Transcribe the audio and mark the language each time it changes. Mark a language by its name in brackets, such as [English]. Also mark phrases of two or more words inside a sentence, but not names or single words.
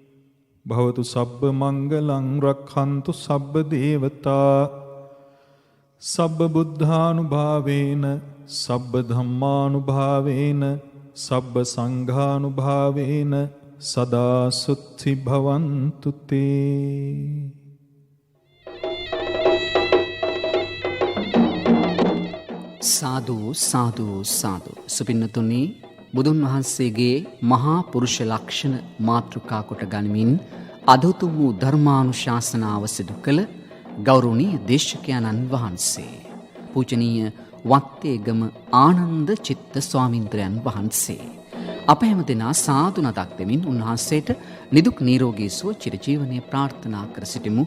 [Pali] භවතු සබ්බ මංගලං රක්ඛන්තු සබ්බ දේවතා සබ්බ බුද්ධානුභාවේන සබ්බ ධම්මානුභාවේන සබ්බ සංඝානුභාවේන සදා සුත්ති භවන්තු තේ. [Sinhala] සාදු සාදු සාදු. සුපින්නතුනි, බුදුන් වහන්සේගේ මහා පුරුෂ ලක්ෂණ මාතෘකා කොට ගනිමින් අදතුම් වූ ධර්මානුශාසනාව සිදු කළ ගෞරවනීය දේශකයන්න් වහන්සේ පූජනීය වත්තේගම ආනන්ද චිත්ත ස්වාමීන්ද්‍රයන් වහන්සේ අප හැම දෙනා සාදු නතක් දෙමින් උන්වහන්සේට නිදුක් නිරෝගී සුව චිරජීවනයේ ප්‍රාර්ථනා කර සිටිමු.